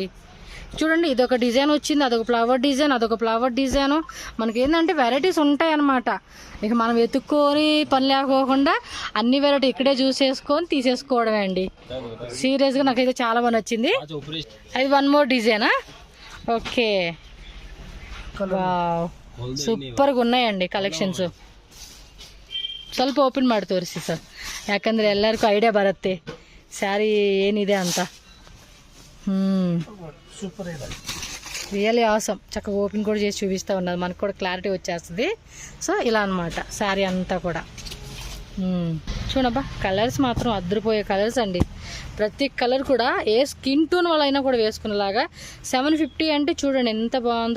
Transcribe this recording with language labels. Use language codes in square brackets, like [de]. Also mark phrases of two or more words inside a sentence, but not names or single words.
[te] చూడండి, ఇదొక డిజైన్ వచ్చింది, అదొక [en] flower design, [te] అదొక [en] flower design. [te] మనకి ఏంటంటే వెరైటీస్ ఉంటాయి అన్నమాట. ఇక మనం వెతుక్కొని పని లేకోకుండా అన్ని వెరైటీ ఇక్కడే చూసేసుకొని తీసేసుకోవడమే అండి. సీరియస్గా నాకైతే చాలా బాగా నచ్చింది. అది [en] one more design? [te] ఓకే, ವಾವ್, ಸೂಪರ್గా ఉన్నాయండి ಕಲೆಕ್ಷನ್ಸ್. [kn] ಸ್ವಲ್ಪ ಓಪನ್ ಮಾಡಿ ತೋರಿಸಿ ಸರ್, ಯಾಕಂದರೆ ಎಲ್ಲರಿಗೂ ಐಡಿಯಾ ಬರುತ್ತೆ ಸ್ಯಾರಿ ಏನಿದೆ ಅಂತ. సూపర్ ಇದೆ, [en] really awesome. [te] చక్కగా ఓపెన్ కూడా చేసి చూపిస్తూ ఉన్నది, మనకు కూడా క్లారిటీ వచ్చేస్తుంది. సో ఇలా అనమాట శారీ అంతా కూడా. చూడబ్బా, కలర్స్ మాత్రం అద్దరిపోయే కలర్స్ అండి. ప్రతి కలర్ కూడా ఏ [en] skin tone [te] వాళ్ళైనా కూడా వేసుకునేలాగా. 750 అంటే చూడండి ఎంత బాగుందో.